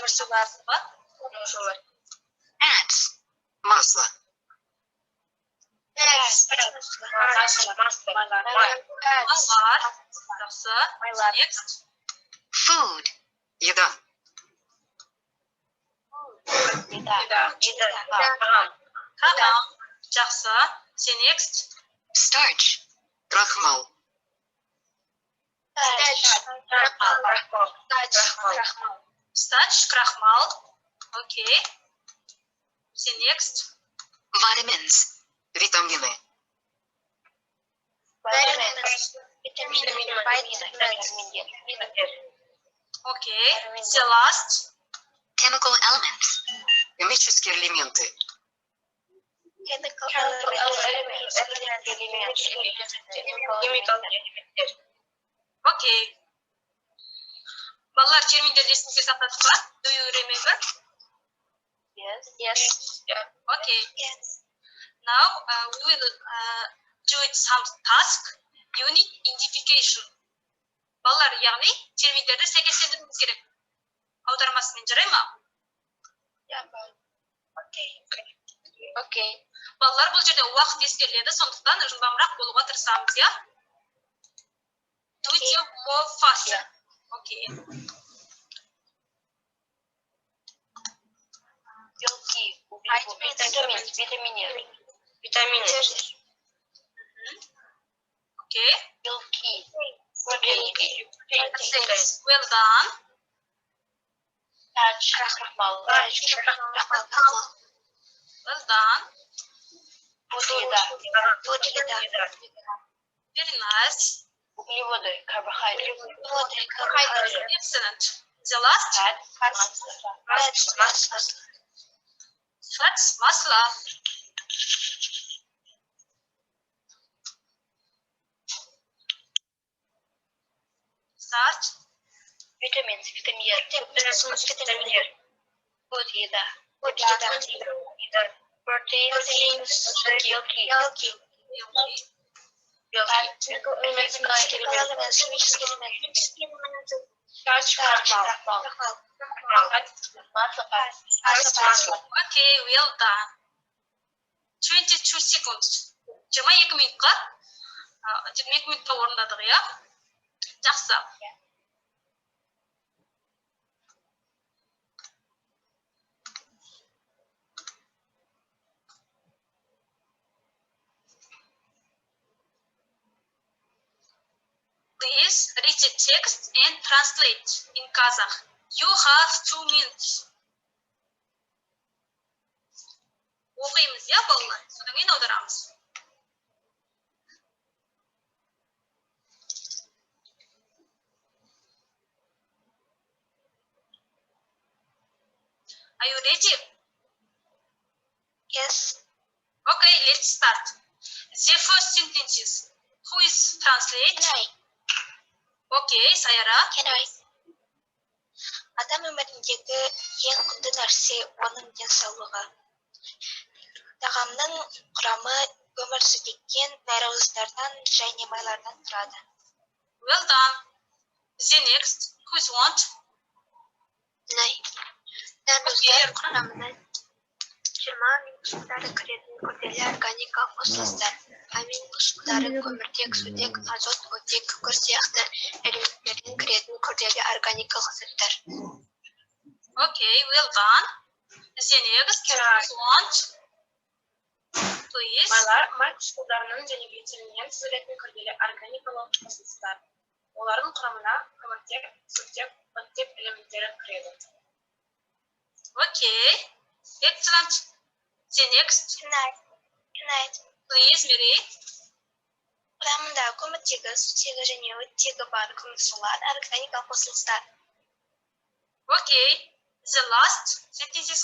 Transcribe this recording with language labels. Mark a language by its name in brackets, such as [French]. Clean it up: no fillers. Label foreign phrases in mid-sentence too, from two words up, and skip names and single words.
[English] Fats. Масло. Next. Food. [Russian] Еда. [Kazakh] Тағам. Жақсы. [English] Next. Starch. Крахмал. Starch, крахмал. Okay. Next. Vitamins. Витамины. Okay. The last. Chemical elements. [Russian] Химические элементы. [English] Okay. [Kazakh] Балалар терминдерді есіңізге сақтадық па? [English] Do you remember? Yes. Okay. Now we will do it some task. Unit identification. [Kazakh] Балалар, яғни терминдерді сәйкестендіруіміз керек. Аудармасымен жарай ма? [English] Okay. [Kazakh] Балалар, бұл жерде уақыт ескеріледі, сондықтан жылдамырақ болуға тырысамыз, я? [English] Do it more faster. Okay. [Russian] Витамины. [English] Okay. [Russian] Белки. [English] Well done. [Russian] Крахмал. [English] Well done. [Russian] Еда. [English] Very nice. [Russian] Углеводы. Carbohydrates. [English] Excellent. The last. Fats, masala. Start. Vitamins. [Russian] Витаминер. Еда. [English] Proteins. Белки. Okay, well done. 22 seconds. 22 минутқа. [Kazakh] 22 минутқа орындадық, я? Жақсы. [English] Please read the text and translate in Kazakh. You have 2 minutes. [Kazakh] Оқимыз, я, балалар? Содан кейін аударамыз. [English] Are you ready? Yes. Okay, let's start. The first sentences. Who is translate? Okay, Sayara. [Kazakh] Адам өміріндегі ең құнды нәрсе оның денсаулығы. Тағамның құрамы көмірсутеккен нәруыздардан және майлардан тұрады. [English] Well done. The next. Who is want? [Kazakh] Нәруыздар құрамына 20 минусындары кіретін күрделі органикалық қосылыстар. Амин қышқылдары көміртек, сутек, азот, оттек, күкірт сияқты элементтерден кіретін күрделі органикалық заттар. [English] Okay, well done. The next. Who is want? Please. [Kazakh] Май қышқылдарының және глицериннен түзілетін күрделі органикалық қосылыстар. Олардың құрамына көміртек, сутек, оттек элементтері кіреді. [English] Okay, excellent. The next. Please, Mary. [Kazakh] Құрамында көміртегі, сутегі және оттегі бар көмірсулар органикалық қосылыстар. [English] Okay, the last sentences.